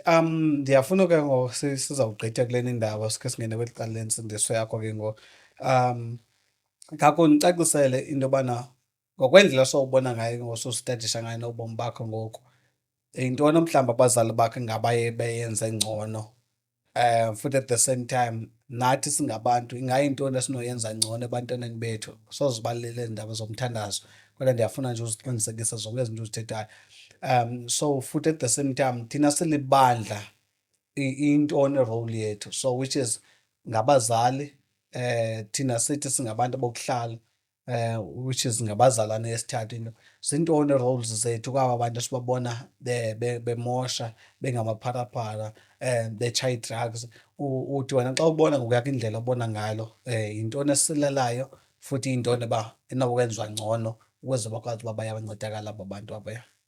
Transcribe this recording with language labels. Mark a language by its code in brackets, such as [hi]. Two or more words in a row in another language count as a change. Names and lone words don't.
[xh] Ndiyafuna ke ngoku sizawugqitha kulena indaba sikhe singene kweli cala lensindiso yakho ke ngoku. Ngakho ndicacisele into yobana ngokwendlela sowubona ngayo ngosustadisha ngayo nobomi bakho ngoku, yintoni mhlawumbi abazali bakho ingabaye beyenze ngcono? Futhi [en] at the same time [xh] nathi singabantu ingayintoni esinoyenza ngcono ebantwaneni bethu? Sozibalile iindaba zomthandazo kodwa ndiyafuna nje uziqinisekise zonke ezi zinto uzithethayo. So futhi [en] at the same time [xh] thina silibandla iyintoni irole yethu? So [en] which is [xh] ngabazali, thina sithi singabantu bokuhlala, [en] which is [xh] ngabazalwane esithathu into. Zintoni ii-roles zethu kwaba bantu sibabona bemosha, bengamapharaphala, betshaya ii-drugs? Uthi wena xa ubona ngokuyakho indlela obona ngalo, yintoni esilelayo futhi yintoni uba inokwenziwa ngcono ukuze bakwazi uba bayancedakala aba bantu abaya?